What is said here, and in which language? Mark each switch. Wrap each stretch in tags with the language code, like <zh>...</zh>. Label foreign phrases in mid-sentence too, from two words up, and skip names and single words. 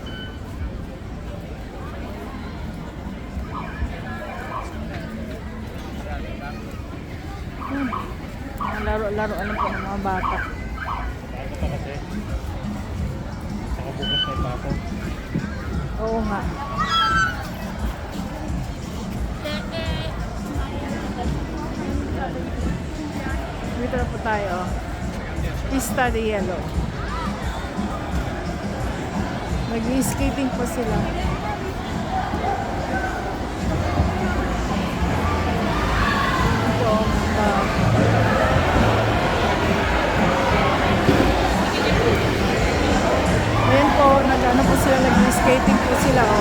<tl>Mga laro-laro alam po ng mga bata. Bago pa kasi. Saka bukas may papo. Oo nga. Dito na po tayo. Pista de Hielo. Nag-skating po sila. Ito, ayan po, nag-ano po sila, nag-skating po sila, oh.</tl>